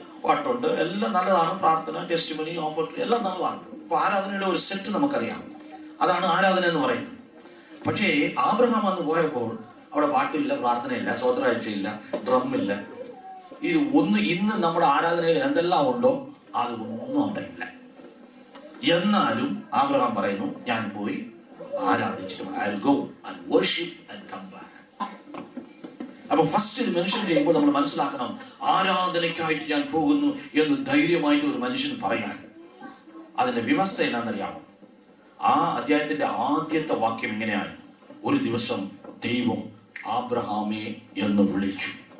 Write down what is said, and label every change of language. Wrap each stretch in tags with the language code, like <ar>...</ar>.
<ml>പാട്ടുണ്ട്, എല്ലാം നല്ലതാണ്. പ്രാർത്ഥന, ടെസ്റ്റിമണി, ഓഫർ എല്ലാം നല്ലതാണ്. അപ്പൊ ആരാധനയുടെ ഒരു സെറ്റ് നമുക്കറിയാം. അതാണ് ആരാധന എന്ന് പറയുന്നത്. പക്ഷേ ആബ്രഹാം വന്ന് പോയപ്പോൾ അവിടെ പാട്ടില്ല, പ്രാർത്ഥനയില്ല, സ്വോത്രാഴ്ചയില്ല, ഡ്രമ്മില്ല. ഇത് ഒന്ന് ഇന്ന് നമ്മുടെ ആരാധനയിൽ എന്തെല്ലാം ഉണ്ടോ അത് ഒന്നും അവിടെ ഇല്ല. എന്നാലും ആബ്രഹാം പറയുന്നു, ഞാൻ പോയി ആരാധിച്ചിട്ട്</ml> <en>I'll go and worship and come back.</en> <ml>അപ്പൊ ഫസ്റ്റ് ഇത് മെൻഷൻ ചെയ്യുമ്പോൾ നമ്മൾ മനസ്സിലാക്കണം, ആരാധനയ്ക്കായിട്ട് ഞാൻ പോകുന്നു എന്ന് ധൈര്യമായിട്ട് ഒരു മനുഷ്യൻ പറയാൻ അതിന്റെ വ്യവസ്ഥ എന്നാണെന്നറിയാമോ? ആ അധ്യായത്തിന്റെ ആദ്യത്തെ വാക്യം ഇങ്ങനെയാണ്, ഒരു ദിവസം ദൈവം ആബ്രഹാമെ എന്ന് വിളിച്ചു.</ml>